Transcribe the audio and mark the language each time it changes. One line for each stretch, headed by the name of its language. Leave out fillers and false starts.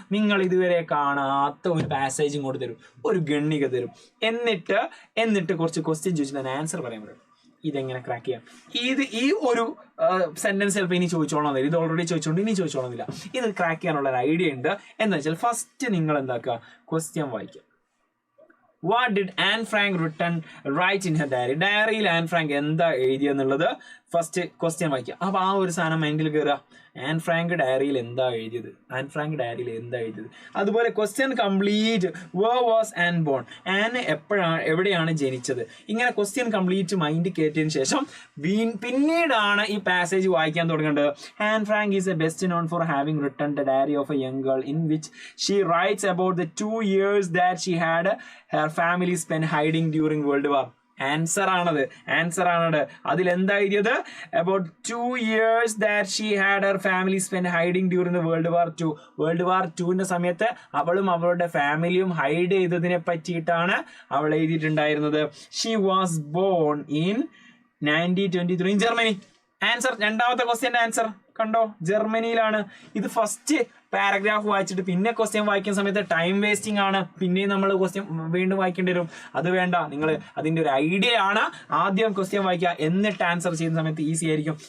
Malayalam: നിങ്ങൾ ഇതുവരെ കാണാത്ത ഒരു പാസേജും കൂടെ തരും, ഒരു ഗണ്ണിക തരും, എന്നിട്ട് കുറച്ച് ക്വസ്റ്റ്യൻ ചോദിച്ചിട്ട് അതിന് ആൻസർ പറയാൻ പറ്റും. ഇതെങ്ങനെ ക്രാക്ക് ചെയ്യാം? ഈ ഒരു സെന്റൻസ് ചിലപ്പോൾ ഇനി ചോദിച്ചോളണമെന്നില്ല, ഇത് ഓൾറെഡി ചോദിച്ചോണ്ട് ഇനി ചോദിച്ചോളന്നില്ല. ഇത് ക്രാക്ക് ചെയ്യാനുള്ള ഒരു ഐഡിയ ഉണ്ട്. എന്താ വെച്ചാൽ ഫസ്റ്റ് നിങ്ങൾ എന്താക്കുക, ക്വസ്റ്റ്യൻ വായിക്കുക.
English: What did Anne Frank write in her diary?
Malayalam: ഡയറിയിൽ ആൻ ഫ്രാങ്ക് എന്താ എഴുതിയെന്നുള്ളത് ഫസ്റ്റ് ക്വസ്റ്റ്യൻ വായിക്കുക. അപ്പൊ ആ ഒരു സാധനം മൈൻഡിൽ കയറുക. ആൻ ഫ്രാങ്ക് ഡയറിയിൽ എന്താ എഴുതിയത്, അതുപോലെ question complete.
English: Where was Anne born?
Malayalam: An എവിടെയാണ് ജനിച്ചത്? ഇങ്ങനെ ക്വസ്റ്റ്യൻ കംപ്ലീറ്റ് മൈൻഡ് കയറ്റിയതിനു ശേഷം പിന്നീടാണ് ഈ പാസേജ് വായിക്കാൻ തുടങ്ങേണ്ടത്.
English: Anne Frank is a best known for having written the diary of a young girl in which she writes about the 2 years that she had her family spent hiding during World War.
Malayalam: Answer ആണത്. അതിലെന്താ എഴുതിയത്?
English: About 2 years that she had her family spent hiding during the World War II.
Malayalam: World War II സമയത്ത് അവളും അവളുടെ ഫാമിലിയും hide ചെയ്തതിനെ പറ്റിയിട്ടാണ് അവൾ എഴുതിയിട്ടുണ്ടായിരുന്നത്.
English: She was born in 1923 in Germany.
Malayalam: Answer, രണ്ടാമത്തെ ക്വസ്റ്റ്യന്റെ ആൻസർ കണ്ടോ, ജർമ്മനിയിലാണ്. ഇത് ഫസ്റ്റ് പാരഗ്രാഫ് വായിച്ചിട്ട് പിന്നെ ക്വസ്റ്റ്യൻ വായിക്കുന്ന സമയത്ത് ടൈം വേസ്റ്റിംഗ് ആണ്. പിന്നെയും നമ്മൾ ക്വസ്റ്റ്യൻ വീണ്ടും വായിക്കേണ്ടി വരും. അത് വേണ്ട. നിങ്ങൾ അതിന്റെ ഒരു ഐഡിയ ആണ്, ആദ്യം ക്വസ്റ്റ്യൻ വായിക്കുക, എന്നിട്ട് ആൻസർ ചെയ്യുന്ന സമയത്ത് ഈസി ആയിരിക്കും.